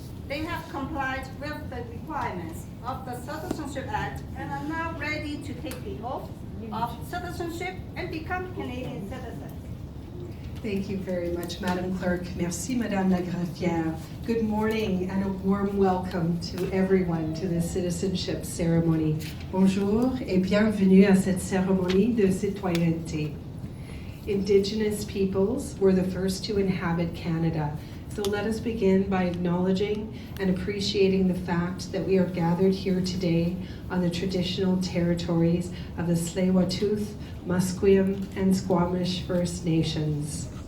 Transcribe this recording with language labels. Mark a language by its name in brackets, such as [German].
[English] They have complied with the requirements of the Citizenship Act and are now ready to take the oath of citizenship and become Canadian citizens. Thank you very much, Madam Clerk. [French] Merci, Madame la Greffière. [English] Good morning and a warm welcome to everyone to this citizenship ceremony. [French] Bonjour et bienvenue à cette cérémonie de citoyenneté. [English] Indigenous peoples were the first to inhabit Canada. So let us begin by acknowledging and appreciating the fact that we are gathered here today on the traditional territories of the Tsleil-Waututh, Musqueam, and Squamish First Nations.